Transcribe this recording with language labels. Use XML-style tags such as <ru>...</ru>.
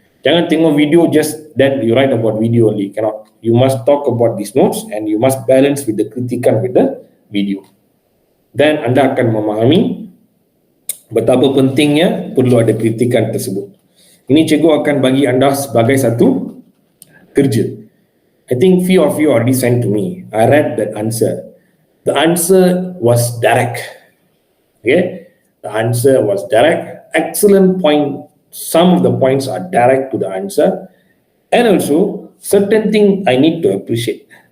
<ms>Jangan tengok</ms> <en>video just then you write about video only. Cannot. You must talk about these notes and you must balance with the kritikan with the video. Then</en> <ms>anda akan memahami betapa pentingnya perlu ada kritikan tersebut. Ini cikgu akan bagi anda sebagai satu kerja.</ms> <en>I think few of you already sent to me. I read that answer. The answer was direct. Okay? The answer was direct. Excellent point. Some of the points are direct to the answer. And also, certain thing I need to appreciate.</en>